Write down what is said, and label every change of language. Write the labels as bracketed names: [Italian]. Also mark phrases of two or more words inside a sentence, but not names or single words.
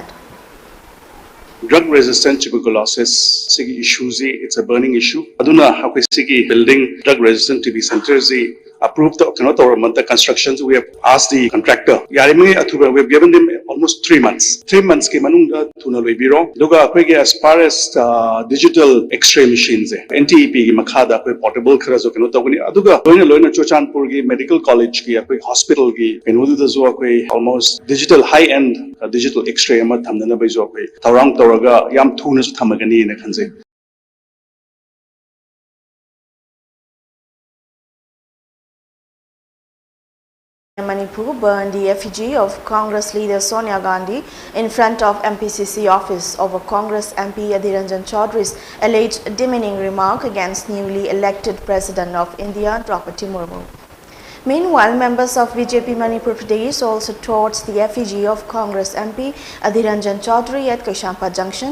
[English] Drug-resistant tuberculosis issue it's a burning issue. [Manipuri] Aduna hakoi [English] building drug-resistant TB centers approved the constructions. We have asked the contractor. We have given them almost 3 months. [Manipuri] 3 months ke manungda thuna loibiro. Duga [English] as far as digital X-ray machines, [Manipuri] NTEP ki makhada portable khara jo aduga loina Churchandpur ki [English] medical college [Manipuri] ki hospital ki [English] almost digital high-end digital X-ray [Manipuri] ama thamdana bai jo tawrang tawraga yam thuna su thamagani ne khanje. [English] Manipur burned the effigy of Congress leader Sonia Gandhi in front of MPCC office over Congress MP Adhiranjan Chaudhary's alleged demeaning remark against newly elected President of India, Draupadi Murmu. Meanwhile, members of BJP Manipur Pradesh also torched the effigy of Congress MP Adhiranjan Chaudhary at Kaishampa Junction.